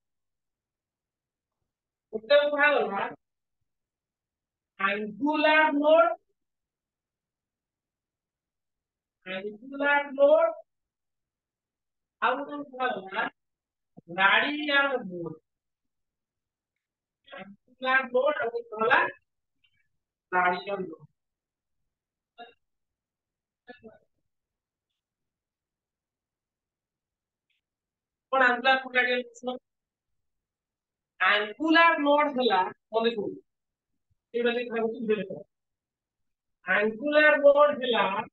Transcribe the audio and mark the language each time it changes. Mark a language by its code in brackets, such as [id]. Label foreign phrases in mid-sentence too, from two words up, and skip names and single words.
[or] ଗୋଟେ ଭାଗ ହେଲା [en] angular load [or] ଆଉ ଗୋଟେ ଭାଗ ହେଲା [en] radial load angular load [or] ଆଉ ଗୋଟେ ହେଲା [en] radial load [or] କଣ [en] angular radial angular node [or] ହେଲା ମନେ କରୁ ଏଇଟା ଦେଖା ହଉଛି ଦେଖ [en] angular node [or] ହେଲା